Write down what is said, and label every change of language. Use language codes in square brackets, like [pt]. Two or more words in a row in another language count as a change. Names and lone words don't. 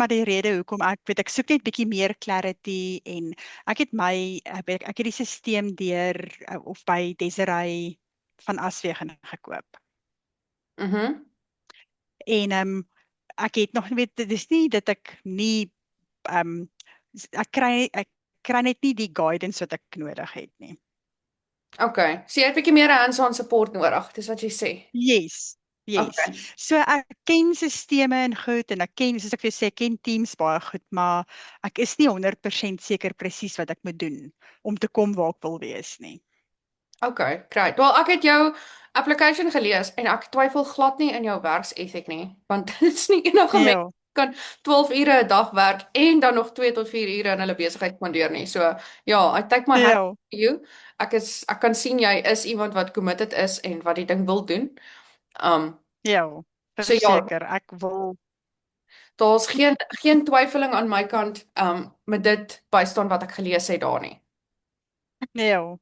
[af] is maar die rede hoekom ek soek net bietjie meer clarity, en ek het die stelsel deur of by Desiree van Aswegen gekoop. Mhm. En ek het nog weet, dit is nie dat ek nie ehm ek kry net nie die guidance wat ek nodig het nie. Okay. So jy het 'n bietjie meer [en] hands-on support [af] nodig, dis wat jy sê. [en] Yes. Yes. Okay. [af] So ek ken sisteme en goed, en ek ken, soos ek vir jou sê, ek ken Teams baie goed, maar ek is nie 100% seker presies wat ek moet doen om te kom waar ek wil wees nie. [en] Okay, great. [af] Wel, ek het jou application gelees en ek twyfel glad nie in jou werksetiek nie, want dit is nie enige mens Ja. kan 12 ure 'n dag werk en dan nog 2 tot 4 ure in hulle besigheid spandeer nie. So, ja, [en] I take my hat [af] Ja. [en] off to you. [af] Ek kan sien jy is iemand wat committed is en wat die ding wil doen. Um, Ja. so ja, Verseker, ek wil. daar's geen twyfeling aan my kant met dit bystaan wat ek gelees het daar nie. Ja.